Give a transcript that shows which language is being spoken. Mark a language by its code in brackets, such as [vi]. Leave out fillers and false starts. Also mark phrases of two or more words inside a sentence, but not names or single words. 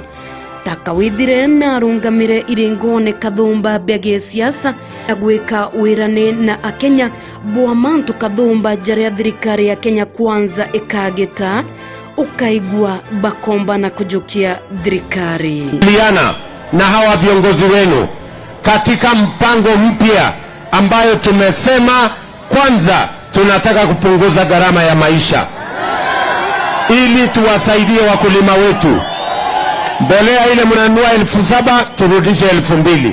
[mer] Takawithire na rungamire iringone kathumba bege siasa na gwika wirane na Akenya bwa mantu kathumba jaria thirikari ya Kenya Kwanza ikageta ukaigua bakomba na kujukia thirikari. [sw] Liana na hawa viongozi wenu katika mpango mpya ambayo tumesema kwanza tunataka kupunguza gharama ya maisha ili tuwasaidie wakulima wetu. Mbolea ile mnanunua 7,000 turudishe 2,000.